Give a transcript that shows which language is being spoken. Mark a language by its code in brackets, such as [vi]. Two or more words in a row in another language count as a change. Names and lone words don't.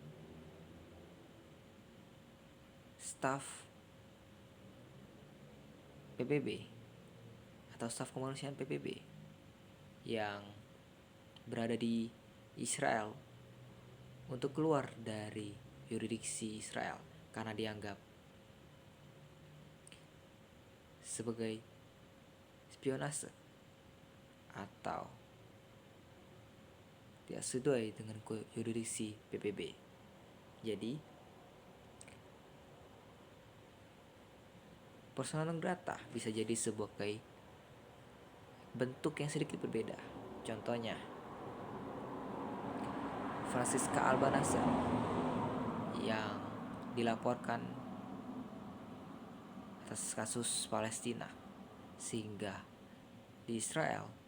[id] staf PBB atau staf kemanusiaan PBB yang berada di Israel untuk keluar dari yurisdiksi Israel karena dianggap sebagai spionase atau tidak sesuai dengan yurisdiksi PBB. Jadi [la] persona non grata [id] bisa jadi sebagai bentuk yang sedikit berbeda. Contohnya Francisca Albanese yang dilaporkan atas kasus Palestina, sehingga di Israel